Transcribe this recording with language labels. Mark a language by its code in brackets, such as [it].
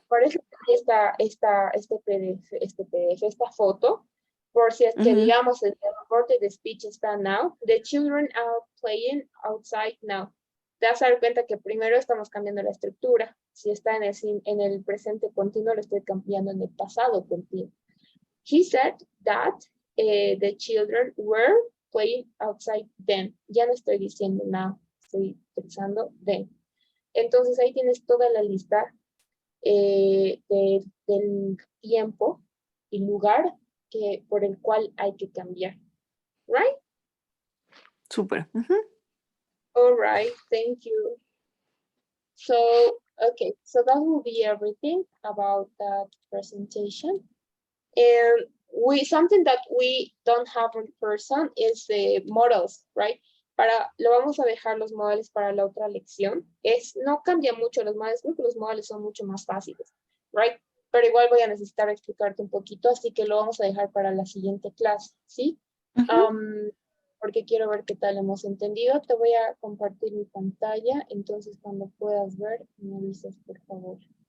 [es] por eso este PDF, esta foto, por si es que digamos el reporte de speech está [en] now, the children are playing outside now. [es] Te vas a dar cuenta que primero estamos cambiando la estructura. Si está en el presente continuo, lo estoy cambiando en el pasado continuo. [en] He said that the children were playing outside then. [es] Ya no estoy diciendo now, estoy pensando then. Entonces ahí tienes toda la lista del tiempo y lugar por el cual hay que cambiar. [en] Right? [es] Súper. [en] All right, thank you. So, okay, so that will be everything about that presentation. And something that we don't have in person is the models, right? [es] Lo vamos a dejar los models para la otra lección. No cambia mucho los models, creo que los models son mucho más fáciles, [en] right? [es] Pero igual voy a necesitar explicarte un poquito, así que lo vamos a dejar para la siguiente clase, ¿sí? Porque quiero ver qué tal hemos entendido. Te voy a compartir mi pantalla, entonces cuando puedas ver, me avisas, por favor.